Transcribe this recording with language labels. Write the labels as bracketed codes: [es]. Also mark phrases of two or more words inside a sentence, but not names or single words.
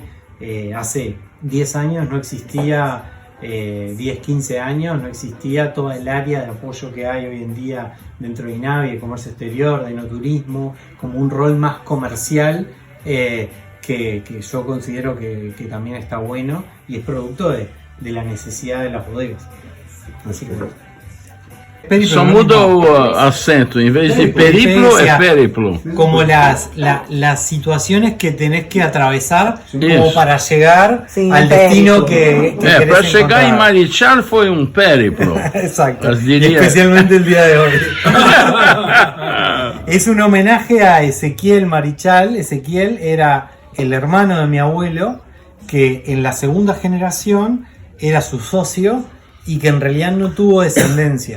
[es] Hace 10 años no existía, 10-15 años no existía toda el área de apoyo que hay hoy en día dentro de INAVI, de comercio exterior, de enoturismo, como un rol más comercial que yo considero que también está bueno y es producto de la necesidad de las bodegas. Así que [pt] Só muda o acento, em vez de periplo é periplo. [es] como las situaciones que tenés que atravesar como Eso. para llegar Sí, al destino que [pt] É, [es] querés [pt] para chegar em [es] encontrar. [pt] Marichal foi um périplo. [es] Exacto, Las y diría. especialmente el día de hoy. Es un homenaje a Ezequiel Marichal. Ezequiel era el hermano de mi abuelo, que en la segunda generación era su socio y que en realidad no tuvo descendencia.